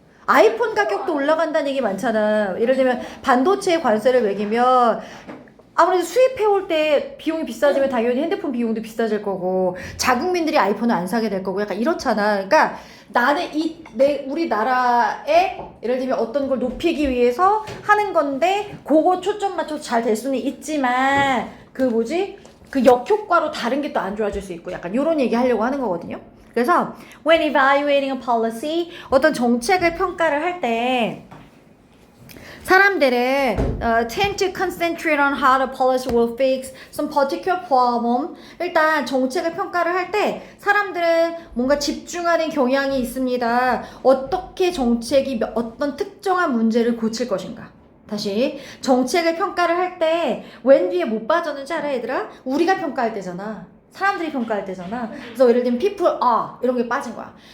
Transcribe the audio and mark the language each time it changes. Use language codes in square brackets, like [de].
[ko] 아이폰 가격도 올라간다는 얘기 많잖아. 예를 들면 반도체 관세를 매기면 아무래도 수입해올 때 비용이 비싸지면 당연히 핸드폰 비용도 비싸질 거고 자국민들이 아이폰을 안 사게 될 거고 약간 이렇잖아. 그러니까 나는 우리나라에 예를 들면 어떤 걸 높이기 위해서 하는 건데 그거 초점 맞춰서 잘 될 수는 있지만 그 뭐지? 그 역효과로 다른 게 또 안 좋아질 수 있고 약간 이런 얘기 하려고 하는 거거든요. [en] 그래서 when evaluating a policy [ko] 어떤 정책을 평가를 할때 사람들은 [en] tend to concentrate on how the policy will fix some particular problem. [ko] 일단 정책을 평가를 할 때 사람들은 뭔가 집중하는 경향이 있습니다. 어떻게 정책이 어떤 특정한 문제를 고칠 것인가. 다시 정책을 평가를 할 때 웬 뒤에 못 빠졌는지 알아 얘들아? 우리가 평가할 때잖아. 사람들이 평가할 때잖아. 그래서 예를 들면 [en] people are [ko] 이런 게 빠진 거야.